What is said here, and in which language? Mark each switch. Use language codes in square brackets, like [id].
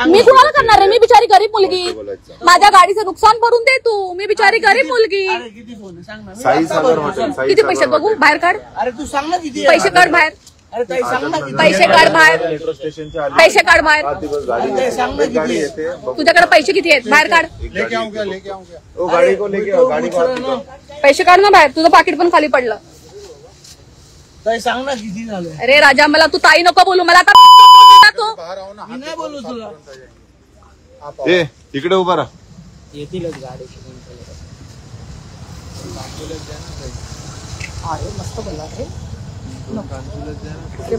[mr] मी कुणाला करणार आहे? मी बिचारी गरीब मुलगी, माझ्या गाडीचं नुकसान भरून दे तू। मी बिचारी गरीब मुलगी। किती फोन सांग ना? साई सागर हॉटेल, किती पैसे बघू? बाहेर काढ, अरे तू सांग ना किती पैसे काढ बाहेर, अरे ताई सांग ना किती? पैसे काढ बाहेर, मेट्रो स्टेशनच्या पैसे काढ बाहेर। गाडी येते, तुझ्याकडे पैसे किती आहेत? बाहेर काढ, [hi] लेके आऊंगा वो गाड़ी को लेके आओ, गाड़ी को [mr] पैसे काढ ना बाहेर, तुझं पाकिट पण खाली पडलं। ताई सांग ना किती झालं? अरे राजा, मला तू ताई नको बोलू, मला आता तू मी नाही बोलू तुला। ए इकडे उभा राहा, येतीलच गाडी। अरे मस्त बोलला रे।